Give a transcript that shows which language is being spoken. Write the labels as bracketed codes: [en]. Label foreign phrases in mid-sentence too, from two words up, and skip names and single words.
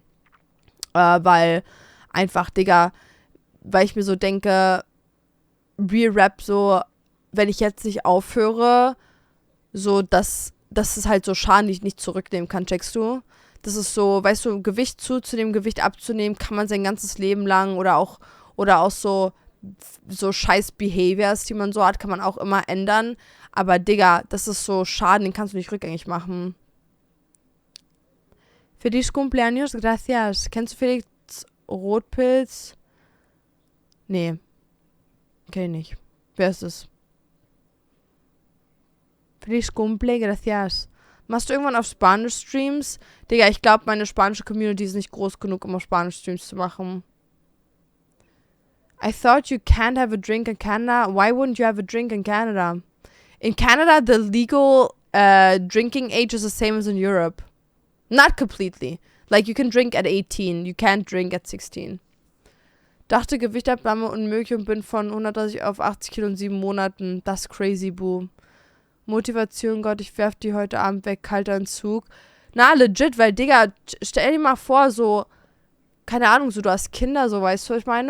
[de] Weil einfach, Digga, weil ich mir so denke, [en] Real Rap [de] so, wenn ich jetzt nicht aufhöre, so, das ist halt so Schaden, die ich nicht zurücknehmen kann, checkst du? Das ist so, weißt du, Gewicht zuzunehmen, Gewicht abzunehmen, kann man sein ganzes Leben lang oder auch so scheiß Behaviors, die man so hat, kann man auch immer ändern. Aber Digga, das ist so Schaden, den kannst du nicht rückgängig machen. [es] Feliz cumpleaños, gracias. [de] Kennst du Felix Rotpilz? Nee. Kenn ich nicht. Wer ist es? [es] Feliz cumple, gracias. [de] Machst du irgendwann auf Spanisch Streams? Digga, ich glaube, meine spanische Community ist nicht groß genug, um auf Spanisch Streams zu machen. [en] I thought you can't have a drink in Canada. Why wouldn't you have a drink in Canada? In Canada, the legal drinking age is the same as in Europe. Not completely. Like, you can drink at 18. You can't drink at 16. [de] Dachte, Gewichtabnahme unmöglich und bin von 130 auf 80 Kilo in 7 Monaten. Das ist [en] crazy, boo. [de] Motivation, Gott, ich werf die heute Abend weg. Kalter Entzug. Na, legit, weil, Digga, stell dir mal vor, so, keine Ahnung, so, du hast Kinder, so, weißt du, was ich meine?